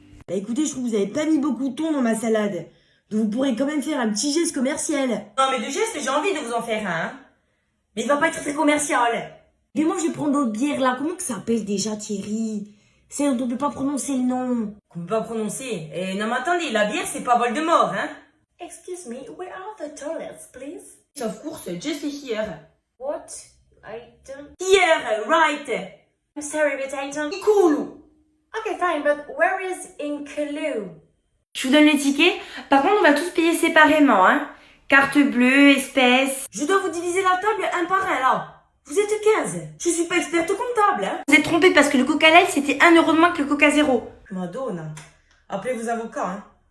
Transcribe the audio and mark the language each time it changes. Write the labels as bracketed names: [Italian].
[French] Bah écoutez, je trouve que vous avez pas mis beaucoup de thon dans ma salade. Donc vous pourrez quand même faire un petit geste commercial. Non mais de geste, j'ai envie de vous en faire un, hein. Mais il va pas être très commercial. Mais moi je vais prendre d'autres bières là. Comment que ça s'appelle déjà, Thierry? C'est dont on peut pas prononcer le nom. Qu'on peut pas prononcer. Non mais attendez, la bière c'est pas Voldemort, hein. [English] Excuse me, where are the toilets, please? Of course, just here. What? I don't... Here, right. I'm sorry, but I don't... Cool. Okay, fine, but where is Inkaloo? [French] Je vous donne les tickets. Par contre, on va tous payer séparément, hein. Carte bleue, espèces. Je dois vous diviser la table un par un là. Vous êtes 15. Je suis pas experte comptable, hein. Vous êtes trompés parce que le Coca Light, c'était 1 € de moins que le Coca Zéro. Madonna. Appelez vos avocats, hein.